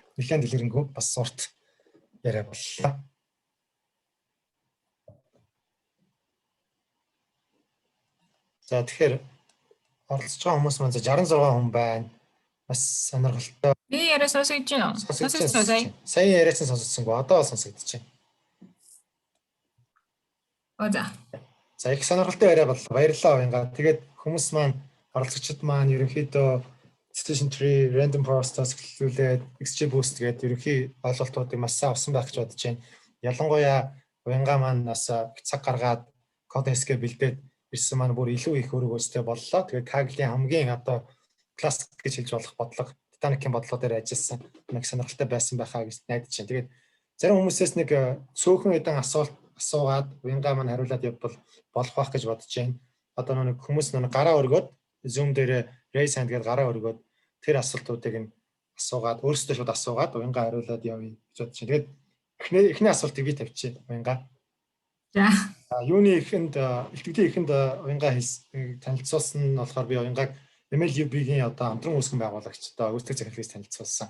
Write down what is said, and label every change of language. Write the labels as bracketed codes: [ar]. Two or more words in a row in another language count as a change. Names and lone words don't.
[mn] Нэлээд дэлгэрэнгүй бас сурт яриа боллоо. За тэгэхээр оролцож байгаа хүмүүс маань 66 хүн байна. Бас сонирхолтой. Би яриа сонсож байна уу? Сайн яриасан сонсогдсонгүй. Одоо сонсогдож байна. За их сонирхолтой яриа боллоо. Баярлалаа ингээ. Тэгээд хүмүүс маань оролцогчид маань ерөнхийдөө [en] decision tree, random forest- [mn] аас эхлүүлээд XGBoost гэдэг ерөнхий ойлголтуудыг маш сайн авсан байх гэж бодож байна. Ялангуяа уянгаа маань бас цаг гаргаад код хэсгээ бэлдээд ирсэн маань бүр илүү их өрөг өстэй боллоо. Тэгээд Kaggle-ийн хамгийн одоо классик гэж хэлж болох бодлого, Titanic-ийн бодлого дээр ажилласан нэг сонирхолтой байсан байхаа гэж найдаж байна. Тэгээд зарим хүмүүсээс нэг цөөхөн хэдэн асуулт асуугаад уянгаа маань хариулаад явбал болох байх гэж бодож байна. Одоо нэг хүмүүс гараа өргөөд Zoom дээр [en] raise hand [mn] гэдэг гараа өргөөд тэр асуултуудыг нь асуугаад өөрсдөө шууд асуугаад уянгаа хариулаад явъя гэж бодож байна. Тэгээд эхний асуултыг би тавьчих уянгаа. За. Юуны итгэлийн эхэнд уянгаа танилцуулсан нь болохоор би уянгааг MLUB-ийн одоо хамтран үүсгэн байгуулагч одоо үүсгэх захирлаас танилцуулсан.